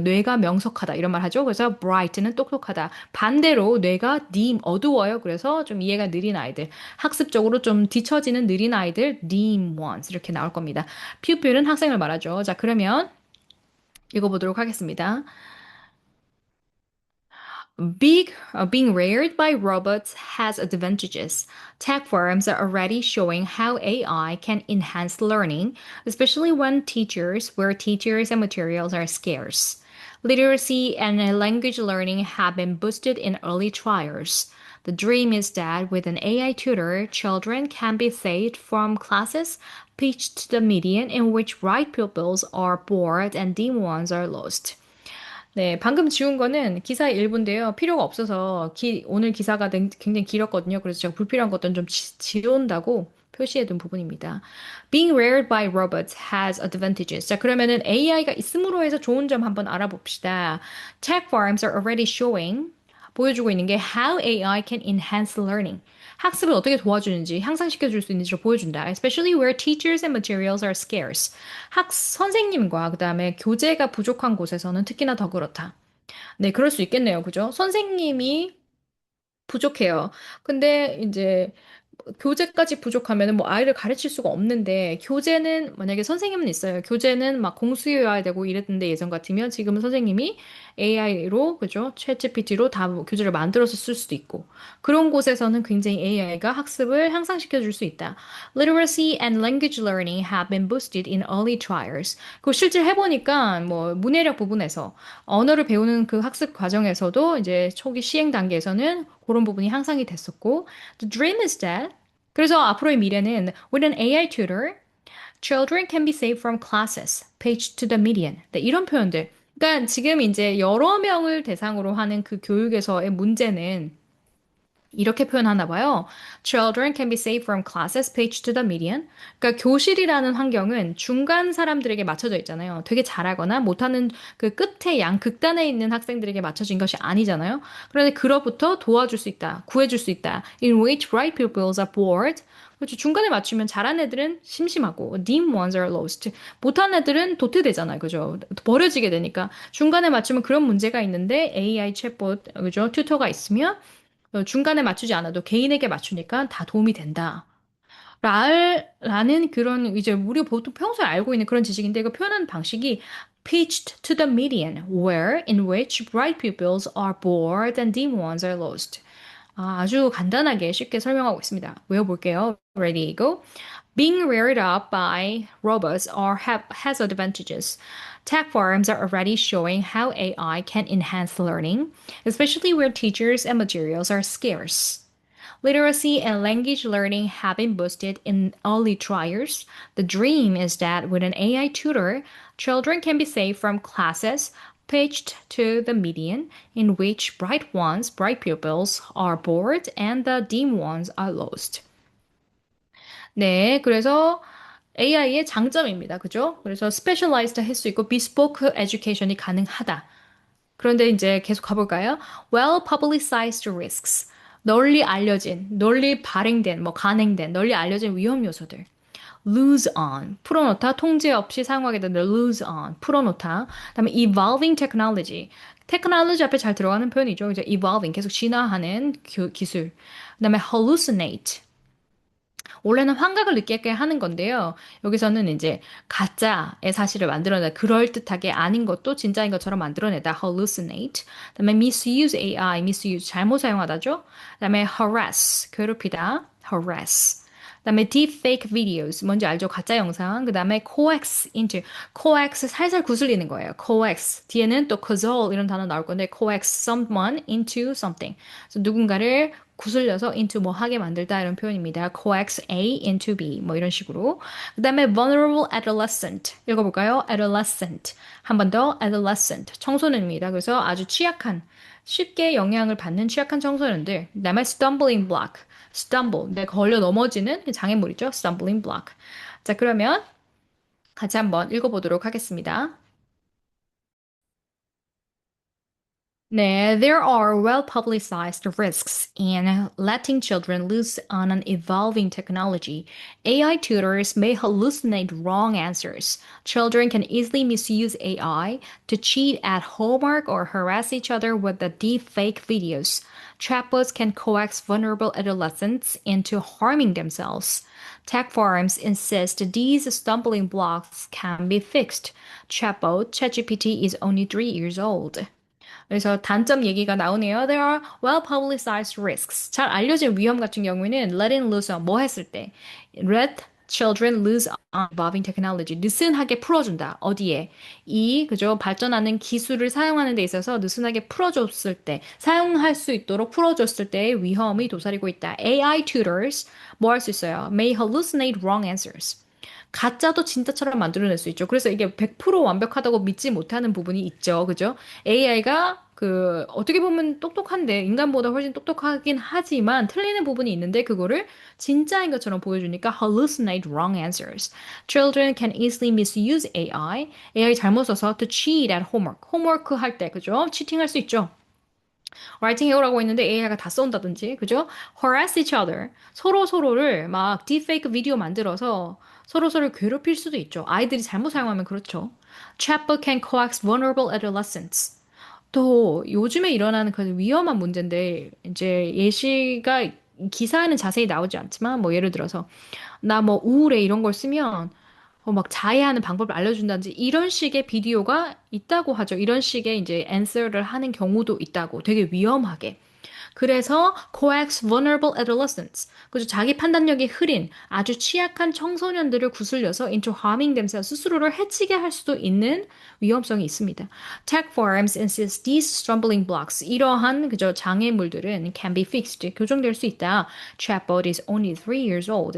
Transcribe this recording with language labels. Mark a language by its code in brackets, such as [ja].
[ko] 뇌가 명석하다 이런 말 하죠. 그래서 bright는 똑똑하다. 반대로 뇌가 dim, 어두워요. 그래서 좀 이해가 느린 아이들. 학습적으로 좀 뒤처지는 느린 아이들, dim ones 이렇게 나올 겁니다. pupil은 학생을 말하죠. 자, 그러면 읽어보도록 하겠습니다. [en] Being reared by robots has advantages. Tech firms are already showing how AI can enhance learning, especially where teachers and materials are scarce. Literacy and language learning have been boosted in early trials. The dream is that with an AI tutor, children can be saved from classes pitched to the median in which bright pupils are bored and dim ones are lost. [ko] 네, 방금 지운 거는 기사 일부인데요. 필요가 없어서 오늘 기사가 굉장히 길었거든요. 그래서 제가 불필요한 것들은 좀 지운다고 표시해둔 부분입니다. [en] Being reared by robots has advantages. [ko] 자, 그러면은 AI가 있음으로 해서 좋은 점 한번 알아봅시다. [en] Tech firms are already showing [ko] 보여주고 있는 게 [en] how AI can enhance learning. [ko] 학습을 어떻게 도와주는지, 향상시켜 줄 수 있는지를 보여준다. [en] Especially where teachers and materials are scarce. [ko] 선생님과 그다음에 교재가 부족한 곳에서는 특히나 더 그렇다. 네, 그럴 수 있겠네요. 그죠? 선생님이 부족해요. 근데 이제 교재까지 부족하면은 뭐 아이를 가르칠 수가 없는데 교재는 만약에 선생님은 있어요. 교재는 막 공수여야 되고 이랬는데 예전 같으면 지금은 선생님이 AI로 그죠? 챗GPT로 다뭐 교재를 만들어서 쓸 수도 있고 그런 곳에서는 굉장히 AI가 학습을 향상시켜 줄 수 있다. [en] Literacy and language learning have been boosted in early trials. [ko] 그 실제 해보니까 뭐 문해력 부분에서 언어를 배우는 그 학습 과정에서도 이제 초기 시행 단계에서는 그런 부분이 향상이 됐었고 [en] The dream is that [ko] 그래서 앞으로의 미래는 [en] with an AI tutor, children can be saved from classes, paged to the median. [ko] 네, 이런 표현들. 그러니까 지금 이제 여러 명을 대상으로 하는 그 교육에서의 문제는 이렇게 표현하나 봐요. [en] Children can be saved from classes paged to the median. [ko] 그러니까 교실이라는 환경은 중간 사람들에게 맞춰져 있잖아요. 되게 잘하거나 못하는 그 끝에 극단에 있는 학생들에게 맞춰진 것이 아니잖아요. 그런데 그로부터 도와줄 수 있다. 구해줄 수 있다. [en] In which bright pupils are bored. [ko] 그렇죠. 중간에 맞추면 잘한 애들은 심심하고 [en] dim ones are lost. [ko] 못한 애들은 도태되잖아요. 그죠? 버려지게 되니까 중간에 맞추면 그런 문제가 있는데 AI 챗봇 그죠? 튜터가 있으면 중간에 맞추지 않아도 개인에게 맞추니까 다 도움이 된다. 라는 그런 이제 우리가 보통 평소에 알고 있는 그런 지식인데 이거 표현하는 방식이 [en] pitched to the median, where in which bright pupils are bored and dim ones are lost. [ko] 아주 간단하게 쉽게 설명하고 있습니다. 외워볼게요. [en] Ready, go. Being reared up by robots has advantages. Tech firms are already showing how AI can enhance learning, especially where teachers and materials are scarce. Literacy and language learning have been boosted in early trials. The dream is that with an AI tutor, children can be saved from classes pitched to the median, in which bright pupils are bored and the dim ones are lost. [ko] 네, 그래서 AI의 장점입니다. 그죠? 그래서 specialized 할 수 있고 bespoke education이 가능하다. 그런데 이제 계속 가볼까요? [en] Well publicized risks. [ko] 널리 발행된, 간행된, 널리 알려진 위험 요소들. Lose on, 풀어놓다, 통제 없이 사용하게 된다. Lose on, 풀어놓다. 그다음에 evolving technology. 테크놀로지 앞에 잘 들어가는 표현이죠. 이제 evolving, 계속 진화하는 기술. 그다음에 hallucinate. 원래는 환각을 느끼게 하는 건데요. 여기서는 이제 가짜의 사실을 만들어내다. 그럴듯하게 아닌 것도 진짜인 것처럼 만들어내다. [en] hallucinate. [ko] 그다음에 misuse AI, misuse 잘못 사용하다죠. 그다음에 harass, 괴롭히다. harass. 그다음에 deepfake videos, 뭔지 알죠? 가짜 영상. 그다음에 coax 살살 구슬리는 거예요. coax 뒤에는 또 causal 이런 단어 나올 건데 [en] coax someone into something. [ko] 그래서 누군가를 구슬려서 into 뭐 하게 만들다 이런 표현입니다. coax A into B 뭐 이런 식으로. 그다음에 vulnerable adolescent 읽어볼까요? adolescent 한 번 더 adolescent 청소년입니다. 그래서 아주 쉽게 영향을 받는 취약한 청소년들. 그다음에 stumbling block stumble 내 걸려 넘어지는 장애물이죠. [en] stumbling block. [ko] 자, 그러면 같이 한번 읽어보도록 하겠습니다. [en] 네, there are well-publicized risks in letting children loose on an evolving technology. AI tutors may hallucinate wrong answers. Children can easily misuse AI to cheat at homework or harass each other with the deep fake videos. Chatbots can coax vulnerable adolescents into harming themselves. Tech forums insist these stumbling blocks can be fixed. ChatGPT is only 3 years old. [ko] 그래서 단점 얘기가 나오네요. [en] There are well-publicized risks. [ko] 잘 알려진 위험 같은 경우에는 [en] letting loose on [ko] 뭐 했을 때 [en] let children loose on evolving technology. [ko] 느슨하게 풀어준다. 어디에? 그죠? 발전하는 기술을 사용하는 데 있어서 느슨하게 풀어줬을 때, 사용할 수 있도록 풀어줬을 때의 위험이 도사리고 있다. AI tutors 뭐 할 수 있어요? [en] May hallucinate wrong answers. [ko] 가짜도 진짜처럼 만들어낼 수 있죠. 그래서 이게 100% 완벽하다고 믿지 못하는 부분이 있죠. 그죠? AI가 어떻게 보면 똑똑한데, 인간보다 훨씬 똑똑하긴 하지만 틀리는 부분이 있는데, 그거를 진짜인 것처럼 보여주니까 [en] hallucinate wrong answers. Children can easily misuse AI. [ko] AI 잘못 써서 [en] to cheat at homework. [ko] 홈워크 할 때, 그죠? 치팅할 수 있죠. 라이팅 해오라고 했는데 AI가 다 써온다든지, 그죠? [en] harass each other. [ko] 서로를 막 딥페이크 비디오 만들어서 서로를 괴롭힐 수도 있죠. 아이들이 잘못 사용하면 그렇죠. [en] Chatbot can coax vulnerable adolescents. [ko] 또 요즘에 일어나는 그 위험한 문제인데, 이제 예시가 기사에는 자세히 나오지 않지만, 뭐 예를 들어서 나 뭐 우울해 이런 걸 쓰면 막 자해하는 방법을 알려준다든지 이런 식의 비디오가 있다고 하죠. 이런 식의 이제 answer를 하는 경우도 있다고. 되게 위험하게. 그래서 [en] coax vulnerable adolescents. [ko] 그죠? 자기 판단력이 흐린 아주 취약한 청소년들을 구슬려서 [en] into harming themselves [ko] 스스로를 해치게 할 수도 있는 위험성이 있습니다. [en] Tech forums insist these stumbling blocks. [ko] 이러한 그저 장애물들은 [en] can be fixed. [ko] 교정될 수 있다. [en] Chatbot is only 3 years old.